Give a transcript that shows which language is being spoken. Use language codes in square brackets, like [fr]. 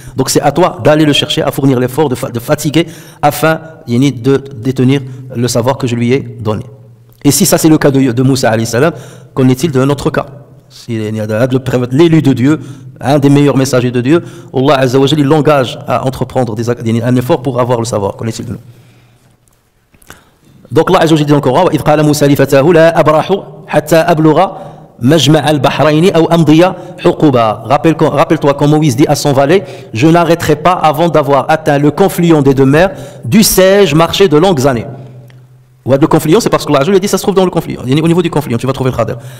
[fr] Donc c'est à toi d'aller le chercher, à fournir l'effort, de fatiguer afin de détenir le savoir que je lui ai donné. Et si ça c'est le cas de Moussa alayhi salam, qu'en est-il de notre cas? L'élu de Dieu, un des meilleurs messagers de Dieu, Allah Azza wa Jalla il l'engage à entreprendre un effort pour avoir le savoir. Qu'en est-il de nous? Donc Allah Azza wa Jalla dit encore [ar] وَإِذْ قَالَ مُوسَى لِفَتَاهُ لَا أَبْرَحُ حَتَّى أَبْلُغَ مَجْمَعَ الْبَحْرَيْنِ أَوْ أَمْضِيَ حُقُبًا. [fr] Rappelle-toi quand Moïse dit à son valet, je n'arrêterai pas avant d'avoir atteint le confluent des deux mers, dussé-je marcher de longues années. Le confluent, c'est parce que Allah lui a dit ça se trouve dans le confluent. Au niveau du confluent, tu vas trouver le Khader.